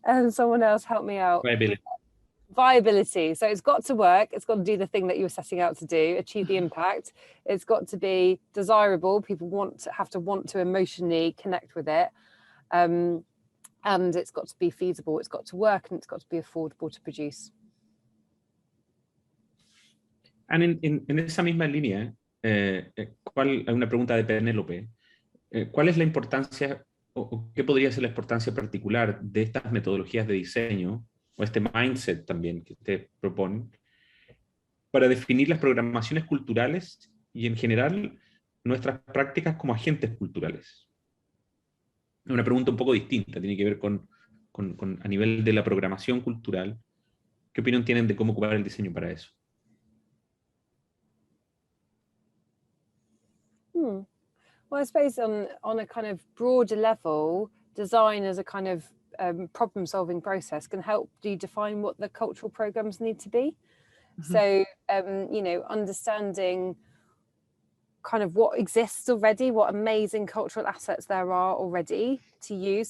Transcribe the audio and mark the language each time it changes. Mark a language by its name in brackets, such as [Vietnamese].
[English] Someone else help me out. Viability. So it's got to work. It's got to do the thing that you were setting out to do, achieve the impact. It's got to be desirable. People have to want to emotionally connect with it. And it's got to be feasible. It's got to work, and it's got to be affordable to produce. [Spanish] And en esa misma línea, hay una pregunta de Penélope. ¿Cuál es la importancia o qué podría ser la importancia particular de estas metodologías de diseño o este mindset también que ustedes proponen para definir las programaciones culturales y en general nuestras prácticas como agentes culturales? Una pregunta un poco distinta, tiene que ver con a nivel de la programación cultural. ¿Qué opinión tienen de cómo ocupar el diseño para eso? [English] Well, I suppose on a kind of broader level, design as a kind of problem-solving process can help you define what the cultural programs need to be. So, you know, understanding kind of what exists already, what amazing cultural assets there are already to use.